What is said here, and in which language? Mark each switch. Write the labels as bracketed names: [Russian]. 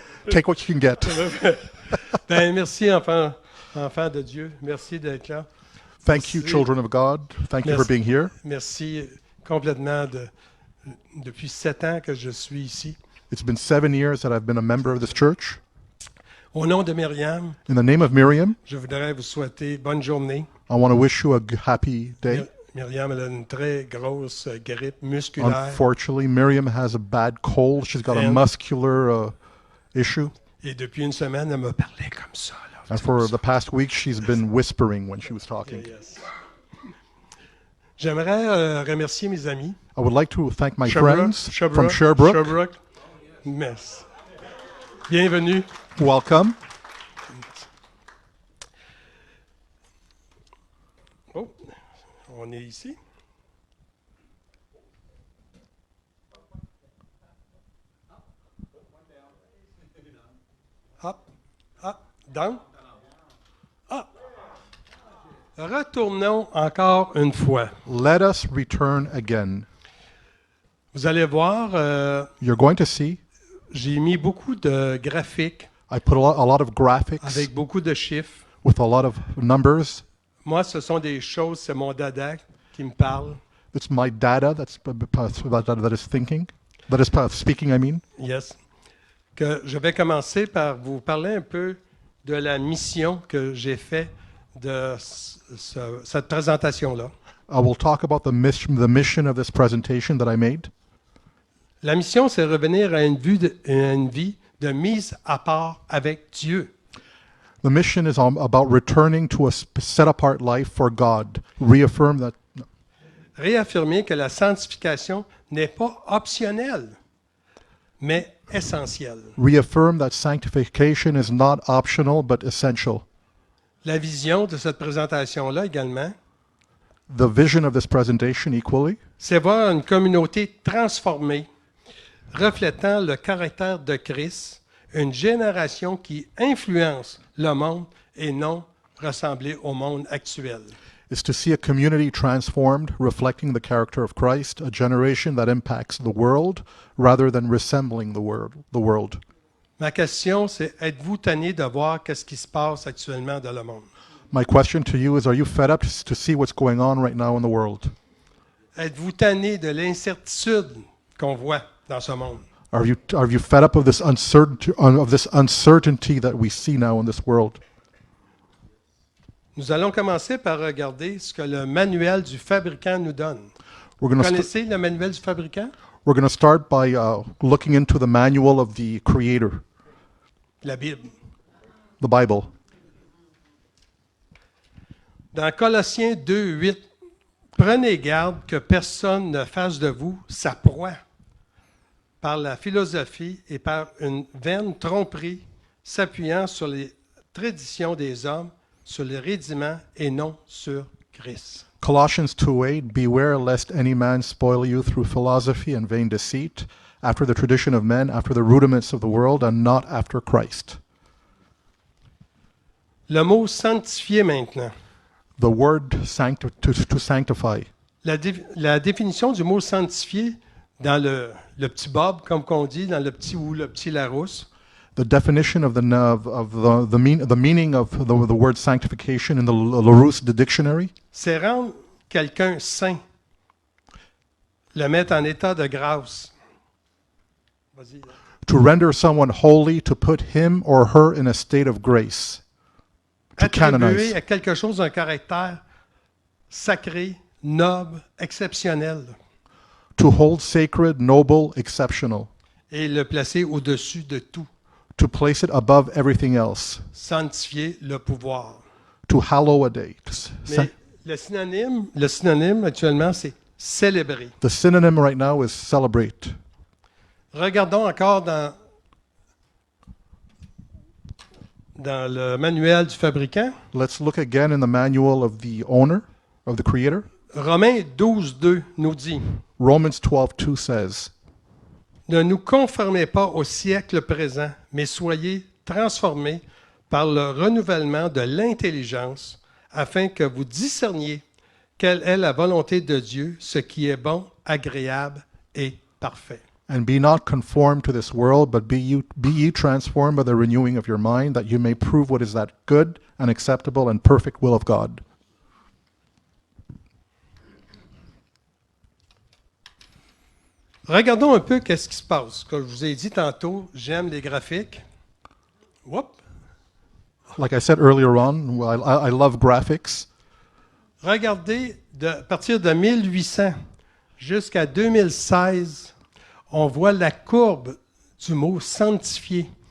[English] Take what you can get. [French] ben, merci, enfant de Dieu. Merci d'être là. [English] Thank you, [French] Merci. [English] children of God. Thank you for [French] Merci. [English] being here. [French] Merci complètement depuis 7 ans que je suis ici. [English] It's been 7 years that I've been a member of this church. [French] Au nom de Myriam, [English] In the name of Miriam, [French] je voudrais vous souhaiter bonne journée. [English] I want to wish you a happy day. [French] Myriam elle a une très grosse grippe musculaire. [English] Unfortunately, Miriam has a bad cold. She's got a And- muscular issue. [French] Et depuis une semaine, elle me parlait comme ça. Là. [English] And for the past week, she's been whispering when she was talking. Yes. [French] J'aimerais remercier mes amis. [English] I would like to thank my Sherbrooke, friends from Sherbrooke. [French] Sherbrooke. Merci. Bienvenue. [English] Welcome. [French] Oh, on est ici. [English] Hop, hop, down. Ah. [French] Retournons encore une fois. [English] Let us return again. [French] Vous allez voir, [English] You're going to see [French] j'ai mis beaucoup de graphiques [English] I put a lot of graphics [French] avec beaucoup de chiffres. [English] with a lot of numbers. [French] Moi, ce sont des choses, c'est mon dada qui me parle. [English] It's my data that is thinking, that is speaking, I mean. Yes. [French] Que je vais commencer par vous parler un peu de la mission que j'ai faite de cette présentation-là. [English] I will talk about the mission of this presentation that I made. [French] La mission, c'est revenir à une vie de mise à part avec Dieu. [English] The mission is about returning to a set-apart life for God. Reaffirm that [French] Réaffirmer que la sanctification n'est pas optionnelle, mais essentielle. [English] reaffirm that sanctification is not optional but essential. [French] La vision de cette présentation-là également, [English] The vision of this presentation equally [French] c'est voir une communauté transformée, reflétant le caractère de Christ, une génération qui influence le monde et non ressembler au monde actuel. [English] is to see a community transformed, reflecting the character of Christ, a generation that impacts the world rather than resembling the world. [French] Ma question, c'est êtes-vous tanné de voir qu'est-ce qui se passe actuellement dans le monde? [English] My question to you is, are you fed up to see what's going on right now in the world? [French] Êtes-vous tanné de l'incertitude qu'on voit dans ce monde? [English] Are you fed up of this uncertainty that we see now in this world? [French] Nous allons commencer par regarder ce que le manuel du fabricant nous donne. [English] We're going to [French] connaissez le manuel du fabricant? [English] start by looking into the manual of the Creator, [French] La Bible. [English] the Bible. [French] Dans Colossiens 2:8, prenez garde que personne ne fasse de vous sa proie par la philosophie et par une vaine tromperie, s'appuyant sur les traditions des hommes, sur les rudiments et non sur Christ. [English] Colossians 2:8, beware lest any man spoil you through philosophy and vain deceit, after the tradition of men, after the rudiments of the world, and not after Christ. [French] Le mot sanctifier maintenant. [English] The word to sanctify. [French] La définition du mot sanctifier dans le petit Bob, comme qu'on dit, dans le petit ou le petit Larousse, [English] The definition of the meaning of the word sanctification in the Larousse dictionary [French] c'est rendre quelqu'un saint, le mettre en état de grâce. Vas-y. [English] to render someone holy, to put him or her in a state of grace, to [French] Attribuer [English] canonize, [French] à quelque chose un caractère sacré, noble, exceptionnel, [English] to hold sacred, noble, exceptional, [French] et le placer au-dessus de tout. [English] to place it above everything else, [French] Sanctifier le pouvoir. [English] to hallow a day. [French] Mais le synonyme actuellement, c'est célébrer. [English] The synonym right now is celebrate. [French] Regardons encore dans le manuel du fabricant. [English] Let's look again in the manual of the owner, of the creator. [French] Romains 12:2 nous dit [English] Romans 12:2 says, [French] ne nous conformez pas au siècle présent, mais soyez transformés par le renouvellement de l'intelligence, afin que vous discerniez quelle est la volonté de Dieu, ce qui est bon, agréable et parfait. [English] And be not conformed to this world, but be ye transformed by the renewing of your mind, that you may prove what is that good and acceptable and perfect will of God. [French] Regardons un peu qu'est-ce qui se passe. Comme je vous ai dit tantôt, j'aime les graphiques. [English] Whoop. Like I said earlier on, I love graphics. [French] Regardez, à partir de 1800 jusqu'à 2016, on voit la courbe du mot sanctifié.